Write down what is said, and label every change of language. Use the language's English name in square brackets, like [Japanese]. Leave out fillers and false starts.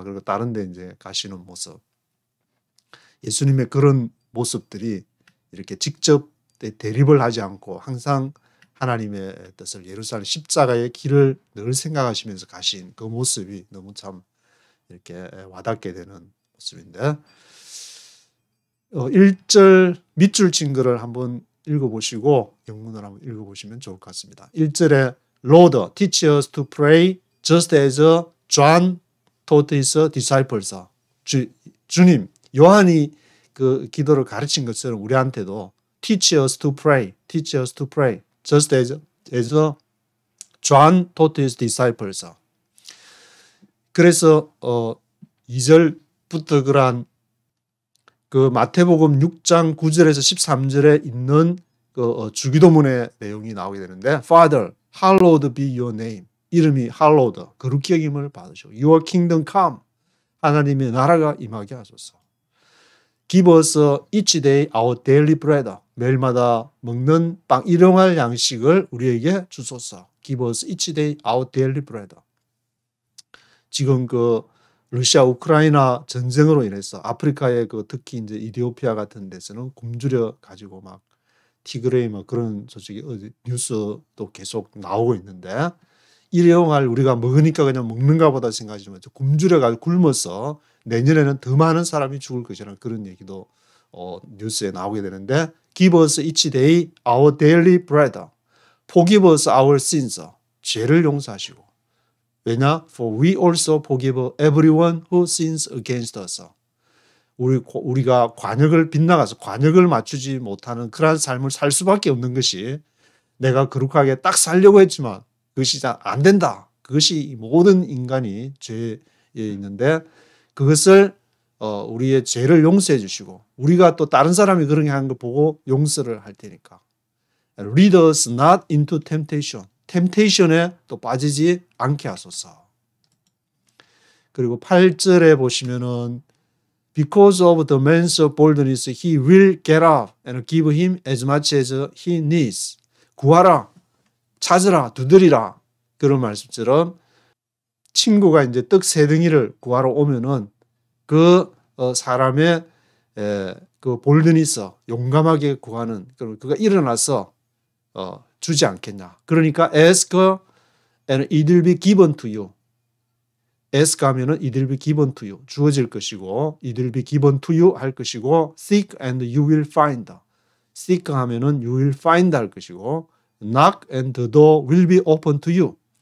[Korean] 그리고 다른 데 이제 가시는 모습. 예수님의 그런 모습들이 이렇게 직접 대립을 하지 않고 항상 하나님의 뜻을 예루살렘 십자가의 길을 늘 생각하시면서 가신 그 모습이 너무 참 이렇게 와닿게 되는 모습인데 1절 밑줄 친 거를 한번 읽어보시고 영문을 한번 읽어보시면 좋을 것 같습니다. [English] 1절에 Lord, teach us to pray just as John taught his disciples. [Korean] 주님, 요한이 그 기도를 가르친 것처럼 우리한테도 [English] teach us to pray, teach us to pray, just as John taught his disciples. [Korean] 그래서 2절부터 그러한 그 마태복음 6장 9절에서 13절에 있는 그 주기도문의 내용이 나오게 되는데 [English] Father, hallowed be your name. [Korean] 이름이 hallowed, 거룩히 여김을 받으시고 [English] Your kingdom come. [Korean] 하나님의 나라가 임하게 하소서. [English] Give us each day our daily bread. [Korean] 매일마다 먹는 빵, 일용할 양식을 우리에게 주소서. [English] Give us each day our daily bread. [Korean] 지금 그 러시아 우크라이나 전쟁으로 인해서 아프리카의 그 특히 이제 이디오피아 같은 데서는 굶주려 가지고 막 티그레이 뭐 그런 소식이 뉴스도 계속 나오고 있는데 일용할 우리가 먹으니까 그냥 먹는가 보다 생각하지만 굶주려 가지고 굶어서 내년에는 더 많은 사람이 죽을 것이라는 그런 얘기도 뉴스에 나오게 되는데 [English] Give us each day our daily bread. Forgive us our sins. [Korean] 죄를 용서하시고. 왜냐? [English] For we also forgive everyone who sins against us. [Korean] 우리가 관역을 빗나가서 관역을 맞추지 못하는 그러한 삶을 살 수밖에 없는 것이 내가 거룩하게 딱 살려고 했지만 그것이 안 된다. 그것이 모든 인간이 죄에 있는데 그것을 우리의 죄를 용서해 주시고 우리가 또 다른 사람이 그렇게 하는 걸 보고 용서를 할 테니까. [English] Lead us not into temptation. [Korean] 템테이션에 또 빠지지 않게 하소서. 그리고 8절에 보시면은 [English] Because of the man's boldness, he will get up and give him as much as he needs. [Korean] 구하라, 찾으라, 두드리라. 그런 말씀처럼 친구가 이제 떡 세 덩이를 구하러 오면은 그 사람의 그 볼드니스, 용감하게 구하는 그가 일어나서 주지 않겠냐. 그러니까 [English] ask and it will be given to you. ask 하면은 it will be given to you. [Korean] 주어질 것이고 [English] it will be given to you [Korean] 할 것이고 [English] seek and you will find. seek 하면은 you will find 할 것이고 knock and the door will be open to you.